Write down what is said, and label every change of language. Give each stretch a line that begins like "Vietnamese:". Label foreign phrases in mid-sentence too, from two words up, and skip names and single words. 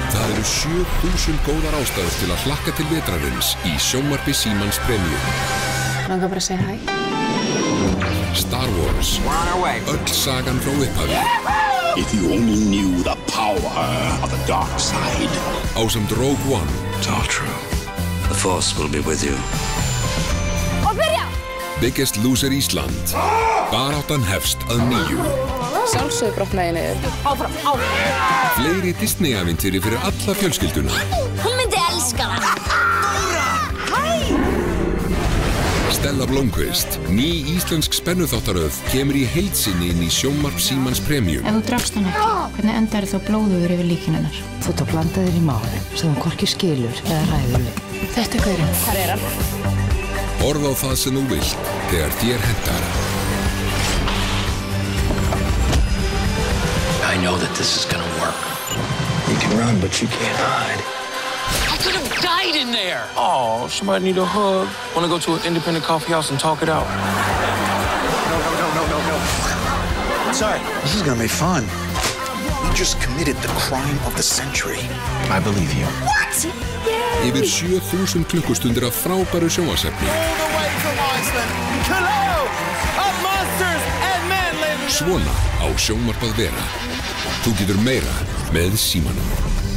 Icelandic: Það eru 7000 góðar ástæður til að hlakka til vetrarins í sjónvarpi Símans Premium. Langar bara að segja hæ. Star Wars. Öll sagan frá upphafi.
English: If you only knew the power of the dark side.
Icelandic: Ásamt Rogue One.
English: It's all true. The Force will be with you.
Icelandic: Og byrja! Biggest Loser Ísland. Baráttan hefst að nýju. Sjálfsögðu brotnaði niður. Áfram, áfram! Fleiri Disney-ævintýri fyrir alla fjölskylduna. Hún myndi elska það! Stella Blómkvist, ný íslensk spennuþáttaröð, kemur í heild sinni inn í sjónvarp Símans Premium. Ef þú drafst hann ekki, hvernig endar þá blóðugur yfir líkin hennar? Þú ert að blanda þér í mál sem þú hvorki skilur eða ræður við. Þetta er hverjum. Hvar er hann? Horf á það sem þú vilt, þegar þér hentar.
English: I know that this is gonna work. You can run, but you can't hide. I could have died in there. Oh, somebody need a hug. Want to go to an independent coffee house and talk it out? No. Sorry. This is gonna be fun. You just committed the crime of the century. I believe you. What?
Icelandic: Yfir 7000 klukkustundir af frábæru sjónvarpsefni.
English: All the way from Iceland, Cologne, of monsters and men living.
Icelandic: Svona á sjónvarp að vera. Þú getur meira með Símanum.